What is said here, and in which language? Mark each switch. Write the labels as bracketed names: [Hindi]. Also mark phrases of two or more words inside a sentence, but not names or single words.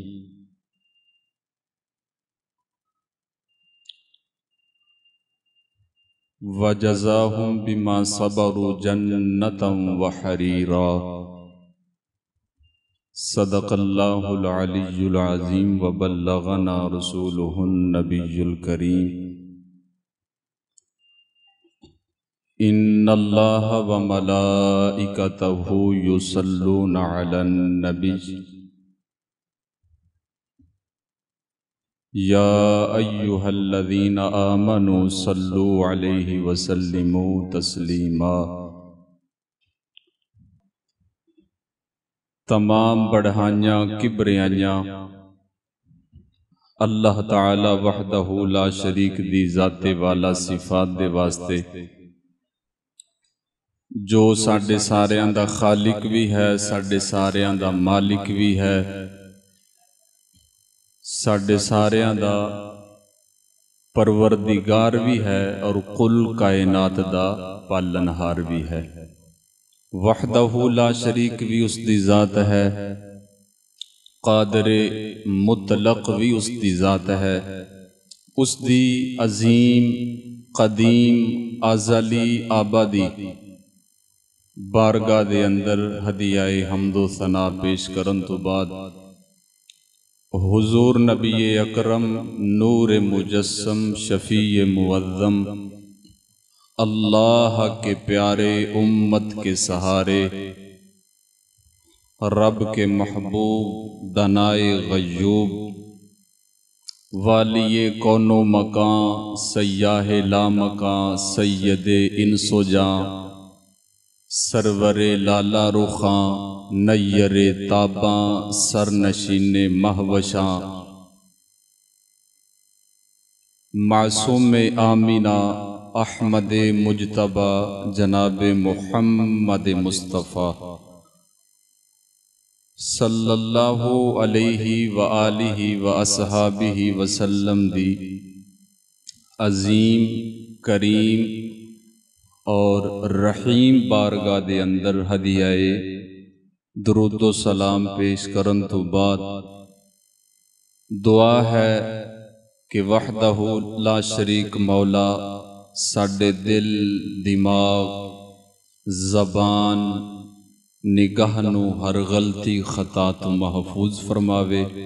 [Arabic] وجزاهم بما صبروا جنة وحريرا. صدق الله العلي العظيم وبلغنا رسوله النبي الكريم. إن الله وملائكته يصلون على النبي. يا أيها الذين آمنوا صلوا عليه وسلموا تسليما. [Punjabi] تمام بڑائیاں کبریائیاں اللہ تعالیٰ [Arabic] وحده لا شريك [Punjabi] دی ذاتِ والا صفات دے واسطے, جو ساڈے ساریاں دا خالق بھی ہے، ساڈے ساریاں دا مالک بھی ہے، ساڈے ساریاں دا پروردگار بھی ہے اور کل کائنات دا پالنہار بھی ہے. [Arabic] وحده لا شريك [Urdu] بھی اس کی ذات ہے، قادرِ مطلق بھی اس کی ذات ہے. [Punjabi] اس دی عظیم قدیم ازلی ابدی بارگاہ دے اندر ہدیۂ حمد و ثنا پیش کرن توں بعد حضور نبی اکرم نور مجسم شفیع معظم [Urdu] اللہ کے پیارے امت کے سہارے رب کے محبوب دانائے غیوب والیِ کون و مکاں سیاحِ لامکاں سیدِ انس و جاں سرورِ لالہ رخاں نیرِ تاباں سرنشینِ مہوشاں معصوم آمنہ احمد مجتبیٰ جناب محمد مصطفیٰ [Arabic] صلى الله عليه وآله وأصحابه وسلم [Urdu] दी [Punjabi] عظیم کریم اور رحیم بارگاہ دے اندر ہدیۂ درود و سلام پیش کرن توں بعد دعا ہے کہ [Arabic] وحده لا شريك [Punjabi] مولا ساڈے دل دماغ زبان نگاہ نوں ہر غلطی خطا توں محفوظ فرماوے.